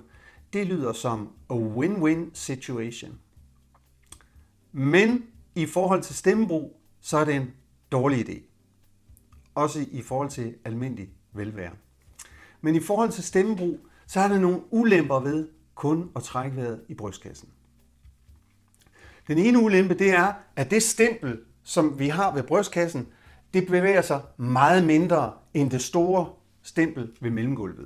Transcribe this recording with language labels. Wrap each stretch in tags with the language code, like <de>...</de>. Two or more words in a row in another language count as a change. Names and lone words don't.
<da>Det lyder som</da> <en>a win-win situation.</en> <da>Men i forhold til stemmebrug, så er det en dårlig idé. Også i forhold til almindelig velvære. Men i forhold til stemmebrug, så er der nogle ulemper ved kun at trække vejret i brystkassen. Den ene ulempe, det er, at det stempel, som vi har ved brystkassen, det bevæger sig meget mindre end det store stempel ved mellemgulvet.</da>